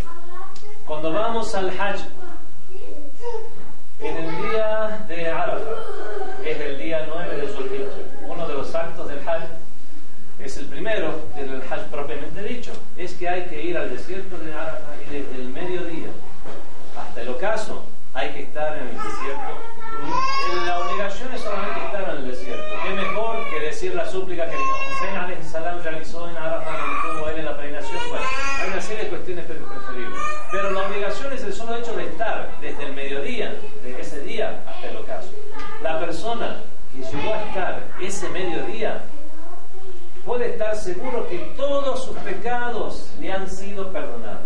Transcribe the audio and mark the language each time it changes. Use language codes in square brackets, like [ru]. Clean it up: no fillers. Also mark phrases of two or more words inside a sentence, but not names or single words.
[es] Cuando vamos al Hajj, en el día de Arafat, es el día 9 de Zulhijja, uno de los actos del Hajj, es el primero del Hajj propiamente dicho, es que hay que ir al desierto de Arafat y desde el mediodía hasta el ocaso hay que estar en el desierto. La obligación es solamente estar en el desierto. ¿Qué mejor que decir la súplica que el imam Hussein [ar] عليه السلام [es] realizó en Arafat cuando estuvo él en la peregrinación? Bueno, hay una serie de cuestiones preferibles, pero la obligación es el solo hecho de estar desde el mediodía de ese día hasta el ocaso. La persona que llegó a estar ese mediodía puede estar seguro que todos sus pecados le han sido perdonados.